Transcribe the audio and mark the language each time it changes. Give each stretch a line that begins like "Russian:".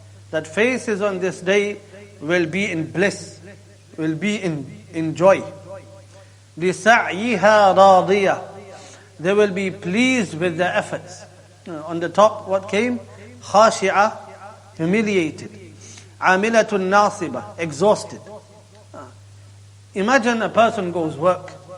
English: That faces on this day will be in bliss, will be in joy.
Arabic: لِسَعْيِهَا رَاضِيَةٍ.
English: They will be pleased with their efforts. On the top, what came?
Arabic: خَاشِعَةٍ,
English: humiliated.
Arabic: عَامِلَةٌ نَاصِبَةٌ,
English: exhausted. Imagine a person goes work.